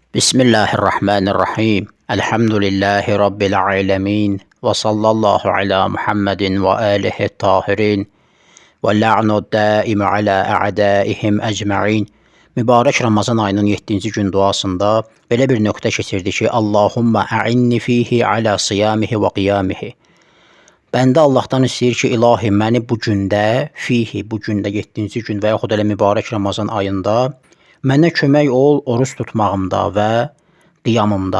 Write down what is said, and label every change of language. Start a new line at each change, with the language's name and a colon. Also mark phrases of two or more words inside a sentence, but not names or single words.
Arabic: بسم الله الرحمن الرحيم. الحمد لله رب العالمين. وصلى الله على محمد وآله الطاهرين. واللعن الدائم على أعدائهم أجمعين.
Azerbaijani: Mübarək Ramazan ayının 7-ci gün duasında belə bir nöqtə keçirdi ki,
Arabic: اللهم أعني فيه على صيامه
Azerbaijani: və qiyamihi. Bəndə Allahdan istəyir ki, ilahi məni bu gündə, bu gündə 7-ci gün və yaxud elə mübarək Ramazan ayında mənə kömək ol oruç tutmağımda və qiyamımda.